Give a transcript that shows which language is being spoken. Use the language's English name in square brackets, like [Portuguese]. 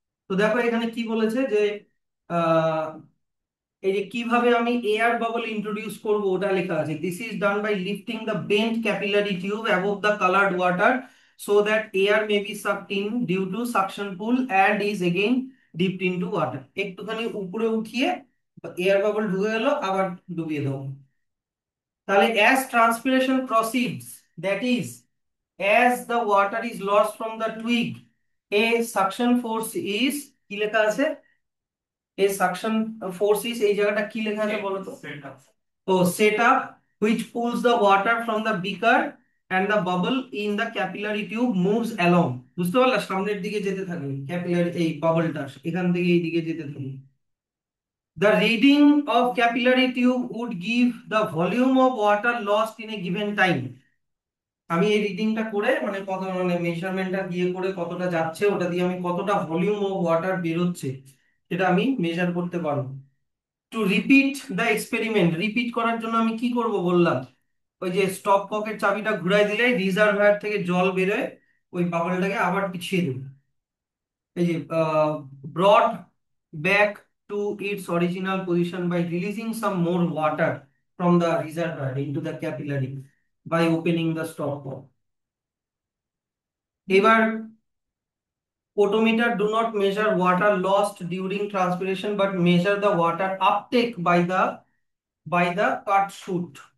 [Bangla] তো দেখো এখানে কি বলেছে, যে আহ, এই যে কিভাবে আমি এয়ার বাবল ইন্ট্রোডিউস করব ওটা লেখা আছে। [English] This is done by lifting the bent capillary tube above the coloured water so that air may be sucked in due to suction pull and is again dipped into water. [Bangla] একটুখানি উপরে উঠিয়ে air bubble ঢুকে গেল, আবার ডুবিয়ে দাও। [English] তাহলে as transpiration proceeds, that is as the water is lost from the twig, a suction force is, [Bangla] কি লেখা আছে? [English] a suction force is, [Bangla] এই জায়গাটা কি লেখা আছে বলো তো? [English] ও set up, which pulls the water from the beaker and the bubble in the capillary tube moves along। [Bangla] বুঝতে পারলা? সামনের দিকে যেতে থাকে ক্যাপিলারি, এই বাবলটা এখান থেকে এই দিকে যেতে থাকে। [English] The reading of capillary tube would give the volume of water lost in a given time। [Bangla] আমি এই রিডিংটা করে মানে কত মানে মেজারমেন্টটা দিয়ে করে কতটা যাচ্ছে, ওটা দিয়ে আমি কতটা ভলিউম অফ ওয়াটার বেরোচ্ছে সেটা আমি মেজার করতে পারবো। [English] to repeat the experiment, [Bangla] repeat করার জন্য আমি কি করব বললাম, ওই যে স্টপ ককের চাবিটা ঘুরাই দিলে রিজার্ভায়ার থেকে জল বেরোয়, ওই বাবলটাকে আবার পিছিয়ে দেবো। এই যে [English] brought back to its original position by releasing some more water from the reservoir into the capillary by opening the stopcock। [Bangla] এবার [English] photometer do not measure water lost during transpiration but measure the water uptake by the cut shoot।